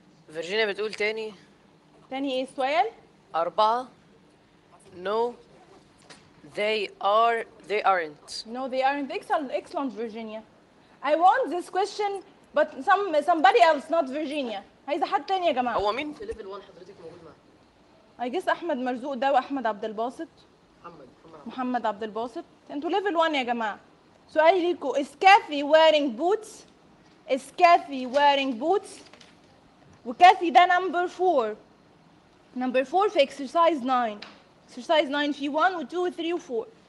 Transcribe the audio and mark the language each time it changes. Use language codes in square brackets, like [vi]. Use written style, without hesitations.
[ar] فيرجينيا بتقول تاني. تاني إيه السؤال؟ أربعة. [en] No. They aren't. No, they aren't. Excellent, Virginia. I want this question, but somebody else, not Virginia. [ar] عايزة حد تاني يا جماعة. هو مين؟ في ليفل 1 حضرتك موجود معاه. [en] I guess [ar] أحمد مرزوق ده وأحمد عبد الباسط. محمد عبد الباسط. أنتوا ليفل 1 يا جماعة. سؤالي ليكوا [en] is Kathy wearing boots? Is Kathy wearing boots? [ar] وكاثي ده [en] number 4. Number 4 في exercise 9. Exercise 9 في 1 و 2 و 3 و 4.